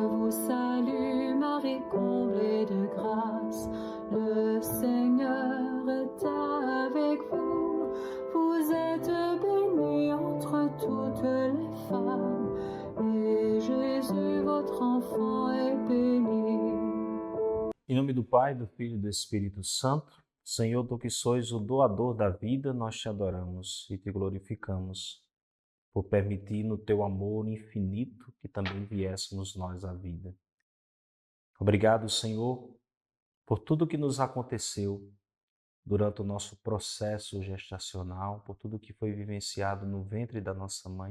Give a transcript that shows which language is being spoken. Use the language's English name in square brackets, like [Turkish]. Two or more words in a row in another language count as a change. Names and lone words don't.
[French] salut, Marie comblée de grâce, le Seigneur est avec vous. Vous êtes bénie entre toutes les femmes, et Jésus, votre enfant, est béni. [Portuguese] Em nome do Pai, do Filho e do Espírito Santo, Senhor, tu que sois o doador da vida, nós te adoramos e te glorificamos por permitir no teu amor infinito que também viéssemos nós à vida. Obrigado, Senhor, por tudo que nos aconteceu durante o nosso processo gestacional, por tudo que foi vivenciado no ventre da nossa mãe.